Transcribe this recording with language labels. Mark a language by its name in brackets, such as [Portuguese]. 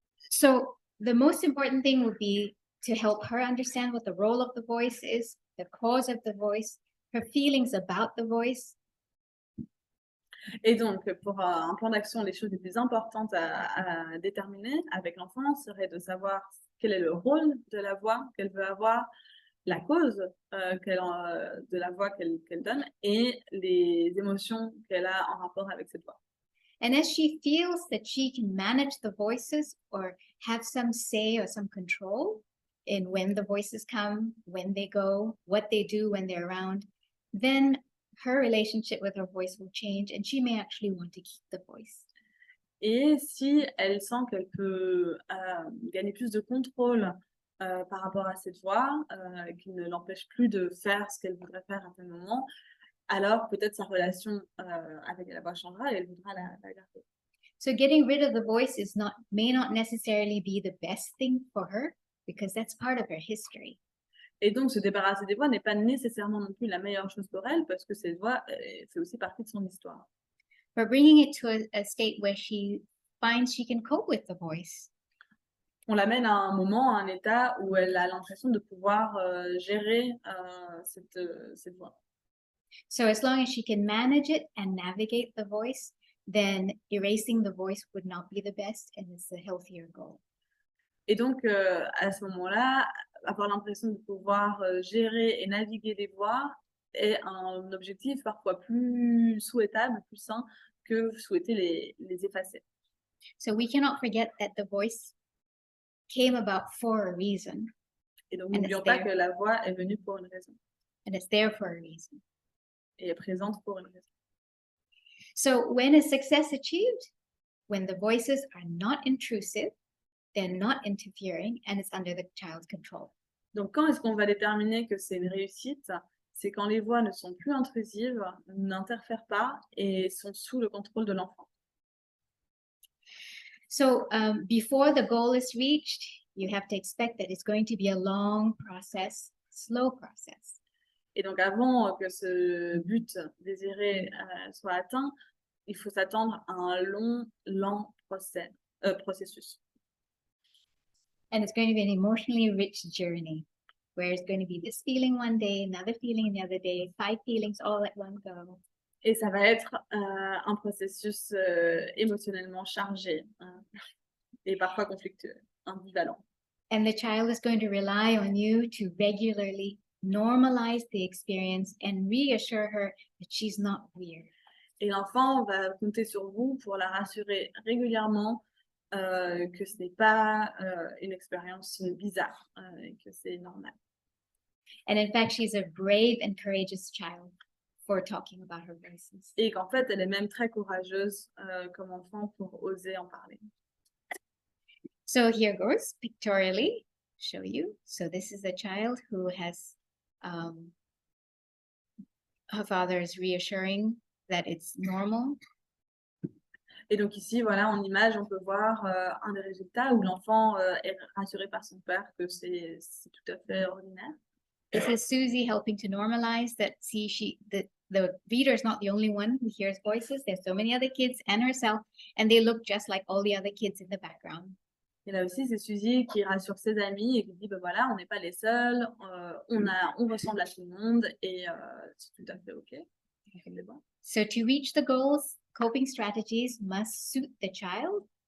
[English] So the most important thing would be to help her understand what the role of the voice is, the cause of the voice, her feelings about the voice. [French] Et donc, pour un plan d'action, les choses les plus importantes à déterminer avec l'enfant serait de savoir quel est le rôle de la voix qu'elle veut avoir, la cause de la voix qu'elle donne et les émotions qu'elle a en rapport avec cette voix. [English] And as she feels that she can manage the voices or have some say or some control in when the voices come, when they go, what they do when they're around, then her relationship with her voice will change and she may actually want to keep the voice. [French] Et si elle sent qu'elle peut gagner plus de contrôle par rapport à cette voix, qui ne l'empêche plus de faire ce qu'elle voudrait faire à tel moment, alors peut-être sa relation avec la voix changera et elle voudra la garder. [English] So getting rid of the voice may not necessarily be the best thing for her because that's part of her history. [French] Et donc, se débarrasser des voix n'est pas nécessairement non plus la meilleure chose pour elle parce que cette voix fait aussi partie de son histoire. [English] But bringing it to a state where she finds she can cope with the voice. [French] On l'amène à un moment, à un état où elle a l'impression de pouvoir gérer cette voix. [English] So as long as she can manage it and navigate the voice, then erasing the voice would not be the best and it's a healthier goal. [French] Et donc, à ce moment-là, avoir l'impression de pouvoir gérer et naviguer des voix est un objectif parfois plus souhaitable, plus sain que souhaiter les effacer. [English] So we cannot forget that the voice came about for a reason [French] Et donc, [English] And [French] n'oublions [English] it's [French] pas [English] there. [French] que la voix est venue pour une raison [English] and it's there for a reason. [French] et est présente pour une raison. [English] So when is success achieved? When the voices are not intrusive, they're not interfering, and it's under the child's control. [French] Donc, quand est-ce qu'on va déterminer que c'est une réussite? C'est quand les voix ne sont plus intrusives, n'interfèrent pas et sont sous le contrôle de l'enfant. [English] So before the goal is reached, you have to expect that it's going to be a long process, slow process. [French] Et donc, avant que ce but désiré soit atteint, il faut s'attendre à un long, lent processus. [English] And it's going to be an emotionally rich journey where it's going to be this feeling one day, another feeling the other day, 5 feelings all at one go. [French] Et ça va être un processus émotionnellement chargé et parfois conflictueux, ambivalent. [English] And the child is going to rely on you to regularly normalize the experience and reassure her that she's not weird. [French] Et l'enfant va compter sur vous pour la rassurer régulièrement que ce n'est pas une expérience bizarre, et que c'est normal. [English] And in fact, she's a brave and courageous child for talking about her voices. [French] Et qu'en fait, elle est même très courageuse comme enfant pour oser en parler. [English] So here goes pictorially, show you. So this is a child who has, her father is reassuring that it's normal. [French] Et donc ici, voilà, en image, on peut voir un des résultats où l'enfant est rassuré par son père que c'est tout à fait ordinaire. [English] This is Susie helping to normalize that. See, the reader is not the only one who hears voices. There's so many other kids and herself, and they look just like all the other kids in the background. [French] Et là aussi, c'est Suzy qui rassure ses amis et qui dit, ben voilà, on n'est pas les seuls, on ressemble à tout le monde et c'est tout à fait OK. C'est bon. [English] So to reach the goals, coping strategies must suit the child.